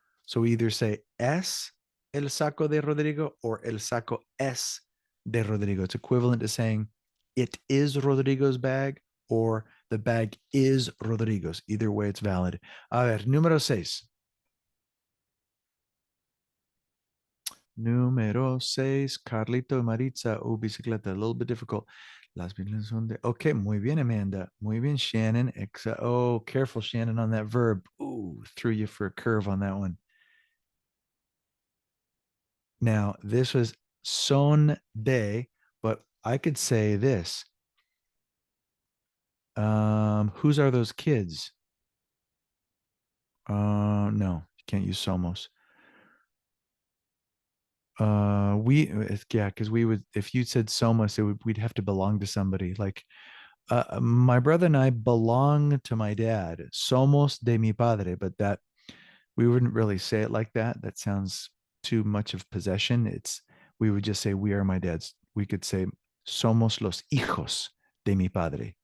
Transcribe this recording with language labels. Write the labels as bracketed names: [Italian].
[English] So either say [Spanish] es el saco de Rodrigo [English] or [Spanish] el saco es de Rodrigo. [English] It's equivalent to saying it is Rodrigo's bag or the bag is Rodrigo's. Either way, it's valid. [Spanish] A ver, número 6. Número 6, Carlito y Maritza. Oh, bicicleta, [English] a little bit difficult. [Spanish] Las bicicletas son de. Okay, muy bien, Amanda. Muy bien, Shannon. [English] Oh, careful, Shannon, on that verb. Ooh, threw you for a curve on that one. Now, this was son de, but I could say this. Whose are those kids? No, you can't use somos. Yeah, because we would, if you said somos, we'd have to belong to somebody. Like my brother and I belong to my dad. [Spanish] Somos de mi padre, [English] but that we wouldn't really say it like that. That sounds too much of possession. We would just say we are my dad's. We could say [Spanish] somos los hijos de mi padre.